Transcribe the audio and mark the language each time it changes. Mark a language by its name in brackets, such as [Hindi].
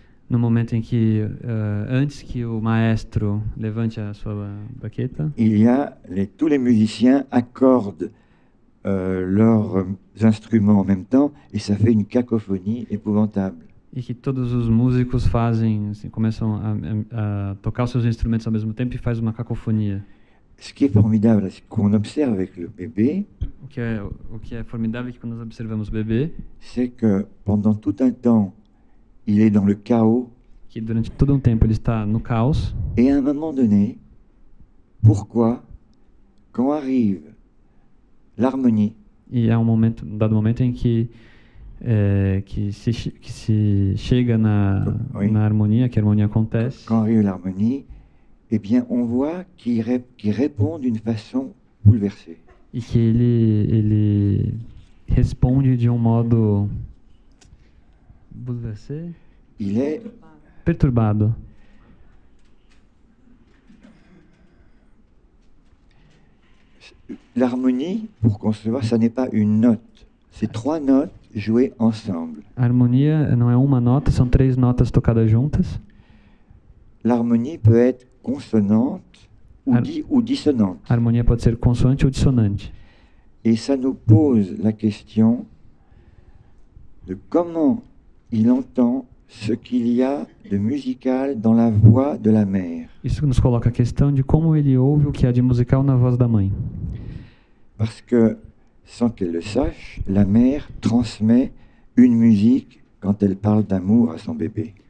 [Portuguese] no momento em que, antes que o maestro levante a sua baqueta, [French] il y a tous les musiciens accordent leurs instruments en même temps et ça fait une cacophonie épouvantable. [Portuguese] e que todos os músicos fazem, assim, começam a tocar os seus instrumentos ao mesmo tempo e faz uma cacofonia. [French] Ce qui est formidable, c'est qu'on observe avec le bébé, [Portuguese] O que é formidável é que quando nós observamos o bebê, [French] c'est que pendant tout un temps, il est dans le chaos [Portuguese] que durante todo um tempo ele está no caos, [French] et à un moment donné, pourquoi, quand arrive l'harmonie, [Portuguese] e há um dado momento em que se chega na harmonia, que a harmonia acontece, [French] quand arrive l'harmonie, eh bien, on voit qu'il répond d'une façon bouleversée. [Portuguese] e que ele responde de um modo [French] Il est [Portuguese] perturbado. [French] L'harmonie, pour concevoir, ça n'est pas une note. C'est 3 notes jouées ensemble. [Portuguese] A harmonia não é uma nota, são 3 notas tocadas juntas. [French] L'harmonie peut être consonante ou dissonante. [Portuguese] A harmonia pode ser consoante ou dissonante. [French] Et ça nous pose la question de comment il entend ce qu'il y a de musical dans la voix de la mère. [Portuguese] Isso nos coloca a questão de como ele ouve o que há de musical na voz da mãe. [French] Parce que, sans qu'elle le sache, la mère transmet une musique quand elle parle d'amour à son bébé.